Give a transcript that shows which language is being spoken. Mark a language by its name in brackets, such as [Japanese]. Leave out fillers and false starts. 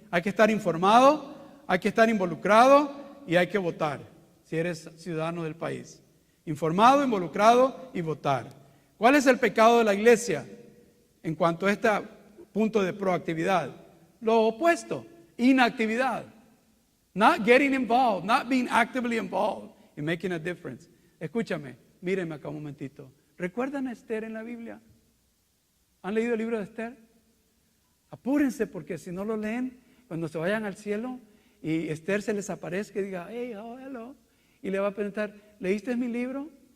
[Spanish] Hay que estar informado, hay que estar involucrado y hay que votar, si eres ciudadano del país. Informado, involucrado y votar. ¿Cuál es el pecado de la iglesia en cuanto a este punto de proactividad? Lo opuesto, inactividad. [English] Not getting involved, not being actively involved in making a difference. [Spanish] Escúchame, mírenme acá un momentito. ¿Recuerdan a Esther en la Biblia? ¿Han leído el libro de Esther? Apúrense, porque si no lo leen, cuando se vayan al cielo y Esther se les aparezca y diga, [English] hey, oh, hello, [Spanish] y le va a preguntar, ¿leíste mi libro?